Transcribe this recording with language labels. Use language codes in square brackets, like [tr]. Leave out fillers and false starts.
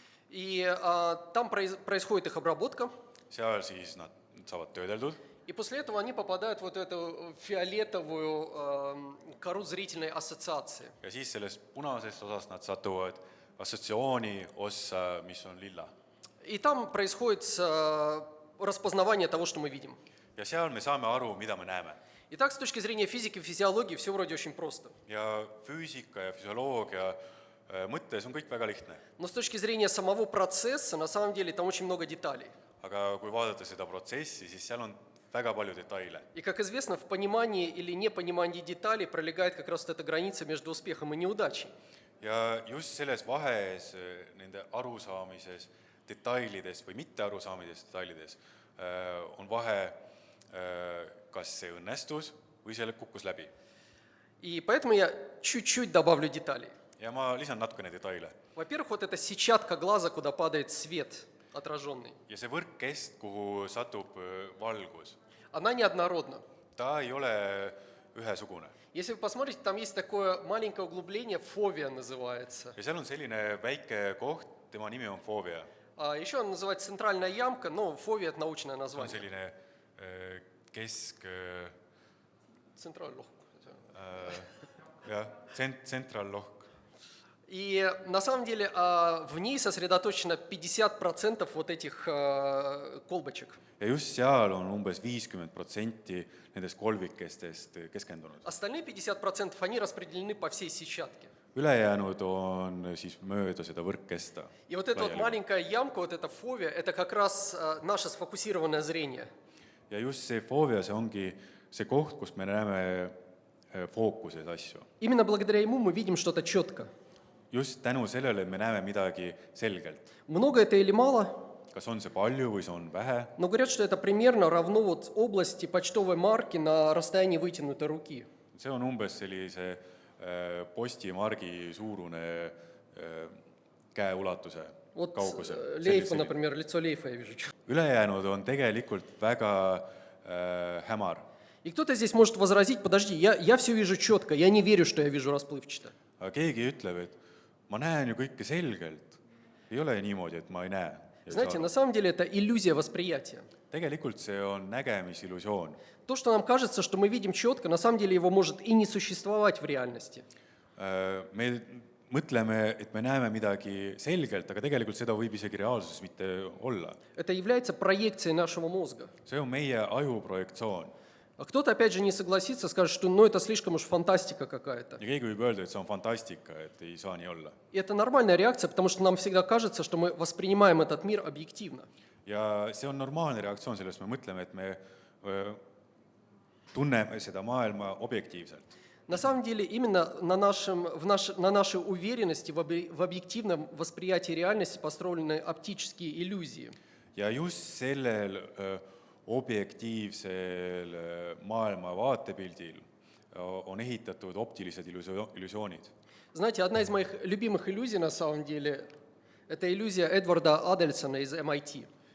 [ru] И там происходит их обработка. [et] seal siis nad saavad töödeldud [ru] И после этого они попадают в вот эту фиолетовую кору зрительной ассоциации. [et] ja siis sellest punasest osast nad satuvad assotsiatsiooni ossa, mis on lilla. [ru] И там происходит распознавание того, что мы видим. [et] Ja seal me saame aru, mida me näeme. [ru] Итак, с точки зрения физики и физиологии все вроде очень просто. [et] Ja füüsika ja füsioloogia mõttes on kõik väga lihtne. [ru] Но с точки зрения самого процесса, на самом деле, там очень много деталей. [et] Aga kui vaadata seda protsessi, siis seal on väga palju detaile. [ru] И, как известно, в понимании или непонимании деталей пролегает как раз эта граница между успехом и неудачей. [et] Ja just selles vahes, nende arusaamises, detailides või mitte arusaamides detailides, on vahe, kas see õnnestus või selle kukkus läbi. [ru] И поэтому я чуть-чуть добавлю деталей. [et] ja ma lisan natukene detaile. [ru] Во-первых, вот эта сетчатка глаза, куда падает свет отраженный, [et] ja see võrkkest, kuhu satub valgus, [ru] она неоднородна. [et] ta ei ole ühesugune. [ru] Если вы посмотрите, там есть такое маленькое углубление, фовия называется. [et] ja seal on selline väike koht, tema nimi on foovia. [ru] А еще она называется центральная ямка, но фовия – это научное [et] on [ru] название. [et] selline [ru] Центральный. [et] jah, tsentraallohk. [ru] И на самом деле в ней сосредоточено 50% вот этих колбочек. [et] ja just seal on umbes 50% nendest kolvikestest keskendunud. [ru] Остальные 50% они распределены по всей сетчатке. [et] ülejäänud on siis mööda seda võrkkesta. [ru] И вот эта вот маленькая ямка, вот эта фовия, это как раз наше сфокусированное зрение. [et] ja just see foovia, see ongi see koht, kus me näeme fookuses asju. [ru] Именно благодаря ему мы видим что-то четко. [et] just tänu sellele, et me näeme midagi selgelt. [ru] Много это или мало, [et] kas on see palju või see on vähe, [ru] но говорят, что это примерно равно вот области почтовой марки на расстоянии вытянутой руки. [et] see on umbes sellise postimargi suurune käeulatuse [ru] Вот [et] kaugusel. [ru] Лейфа, например, лицо Лейфа я вижу. [et] ülejäänud on tegelikult väga hämar. [ru] И кто-то здесь может возразить, подожди, я все вижу четко, я не верю, что я вижу расплывчато. [et] aga keegi ütleb, et ma näen ju kõike selgelt, ei ole niimoodi, et ma ei näe. [ru] Знаете, на самом деле это иллюзия восприятия. [et] tegelikult see on nägemisillusioon. [ru] То, что нам кажется, что мы видим четко, на самом деле его может и не существовать в реальности. [et] me mõtleme, et me näeme midagi selgelt, aga tegelikult seda võib isegi reaalsuses mitte olla. [ru] Это является проекцией нашего мозга. [et] see on meie aju projektsioon. [ru] А кто-то, опять же, не согласится, скажет, что ну, это слишком уж фантастика какая-то. [et] ja keegi võib öelda, et see on fantastika, et ei saa nii olla. [ru] И это нормальная реакция, потому что нам всегда кажется, что мы воспринимаем этот мир объективно. [et] ja see on normaalne reaktsioon, sellest me mõtleme, et me tunneme seda maailma objektiivselt. [ru] На самом деле, именно на нашей уверенности в объективном восприятии реальности построены оптические иллюзии. [et] ja just sellel objektiivsel maailma vaatepildil on ehitatud optilised illusioonid. [ru] Знаете, одна из моих любимых иллюзий, на самом деле, это иллюзия Эдварда Адельсона из MIT.